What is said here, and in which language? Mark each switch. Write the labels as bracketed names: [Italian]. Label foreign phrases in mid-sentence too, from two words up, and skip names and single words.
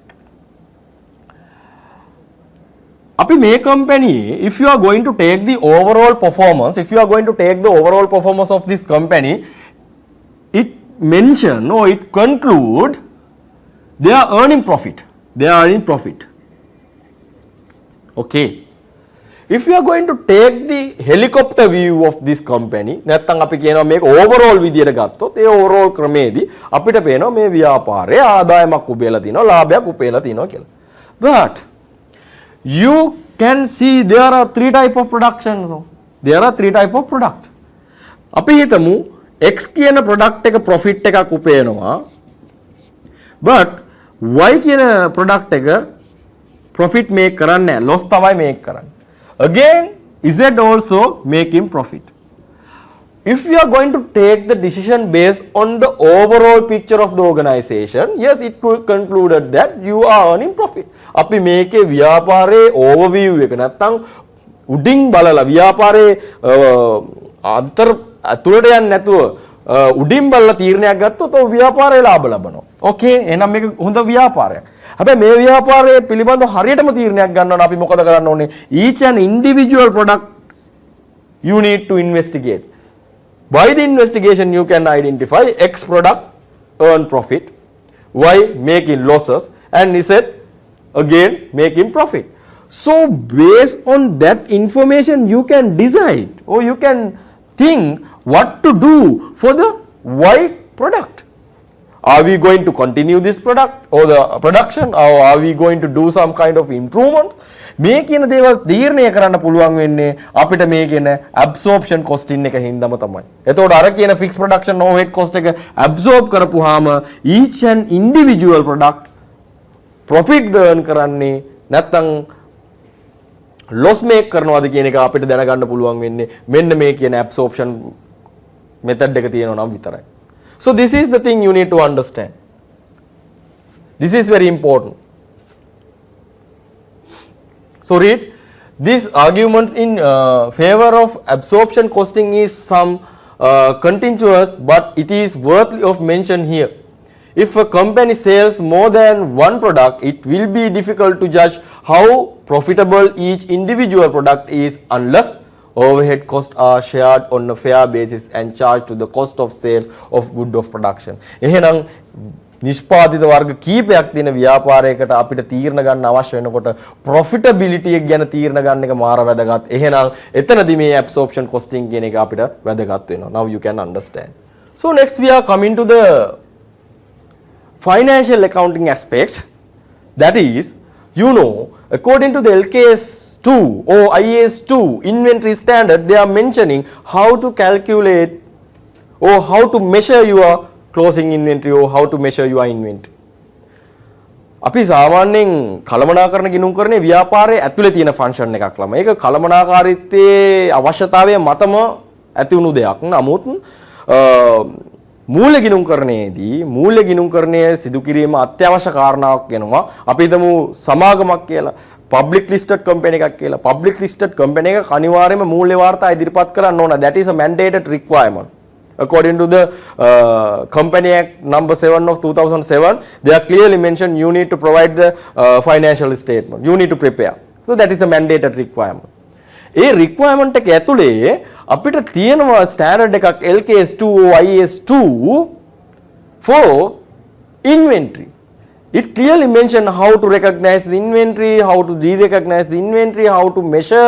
[Sinhala] අපි මේ [English] company, if you are going to take the overall performance, of this company, it mention or it conclude they are earning profit. Okay. If you are going to take the helicopter view of this company, [Sinhala] නැත්තම් අපි කියනවා මේක overall විදියට ගත්තොත් ඒ overall ක්‍රමේදී අපිට පේනවා මේ ව්‍යාපාරයේ ආදායමක් උපයලා තිනවා, ලාභයක් උපයලා තිනවා කියලා. [English] But you can see there are three type of productions. [Sinhala] අපි හිතමු X කියන product එක profit එකක් උපයනවා, but Y කියන product එක [English] profit make [Sinhala] කරන්නේ නැහැ, loss තමයි make කරන්නේ. [English] Again Z also making profit. If you are going to take the decision based on the overall picture of the organization, yes, it will concluded that you are earning profit. [Sinhala] අපි මේකේ ව්‍යාපාරයේ overview එක නැත්තම් උඩින් බලලා ව්‍යාපාරයේ අතුලට යන්නේ නැතුව උඩින් බලලා තීරණයක් ගත්තොත් ඔය ව්‍යාපාරයේ ලාභ ලබනවා. ඕකේ, එහෙනම් මේක හොඳ ව්‍යාපාරයක්. හැබැයි මේ ව්‍යාපාරයේ පිළිබඳව හරියටම තීරණයක් ගන්න ඕන අපි මොකද කරන්න ඕනේ? [English] Each and individual product you need to investigate. By the investigation you can identify X product earn profit, Y making losses, and Z again making profit. So based on that information you can decide or you can think what to do for the Y product. Are we going to continue this product or the production, or are we going to do some kind of improvements? [Sinhala] මේ කියන දේවල් තීරණය කරන්න පුළුවන් වෙන්නේ අපිට මේ කියන [English] absorption costing [Sinhala] එක හින්දාම තමයි. එතකොට අර කියන [English] fixed production overhead cost [Sinhala] එක absorb කරපුවාම [English] each and individual product profit earn [Sinhala] කරන්නේ නැත්නම් [English] loss make [Sinhala] කරනවාද කියන එක අපිට දැනගන්න පුළුවන් වෙන්නේ මෙන්න මේ කියන [English] absorption method [Sinhala] එක තියෙනවා නම් විතරයි. [English] So this is the thing you need to understand. This is very important. So read, this argument in favor of absorption costing is some continuous, but it is worthy of mention here. If a company sells more than one product, it will be difficult to judge how profitable each individual product is unless overhead costs are shared on a fair basis and charged to the cost of sales of good of production. [Sinhala] එහෙනම් නිෂ්පාදිත වර්ග කීපයක් තියෙන ව්‍යාපාරයකට අපිට තීරණ ගන්න අවශ්‍ය වෙනකොට profitability එක ගැන තීරණ ගන්න එක මාර වැදගත්. එහෙනම් එතනදී මේ [English] absorption costing [Sinhala] කියන එක අපිට වැදගත් වෙනවා. [English] Now you can understand. So next we are coming to the financial accounting aspect. That is, according to the LKS 2 or IAS 2 inventory standard, they are mentioning how to calculate or how to measure your closing inventory or how to measure your inventory. [Sinhala] අපි සාමාන්‍යයෙන් කළමනාකරණ ගිණුම් කරන්නේ ව්‍යාපාරයේ ඇතුලේ තියෙන ෆන්ක්ෂන් එකක් ළම. ඒක කළමනාකාරීත්වයේ අවශ්‍යතාවය මතම ඇති වුණු දෙයක්. නමුත් මූල්‍ය ගිණුම්කරණයේදී මූල්‍ය ගිණුම්කරණය සිදු කිරීම අත්‍යවශ්‍ය කාරණාවක් වෙනවා. අපි හිතමු සමාගමක් කියලා [English] public listed company [Sinhala] එකක් කියලා. [English] public listed company [Sinhala] එක අනිවාර්යයෙන්ම මූල්‍ය වාර්තා ඉදිරිපත් කරන්න ඕන. [English] that is a mandated requirement. According to the Company Act number 7 of 2007, they are clearly mentioned you need to provide the financial statement. You need to prepare. So that is a mandated requirement. [Sinhala] ඒ requirement එක ඇතුලේ අපිට තියෙනවා standard එකක් LKS2 IS2 [English] for inventory. It clearly mentioned how to recognize the inventory, how to de-recognize the inventory, how to measure.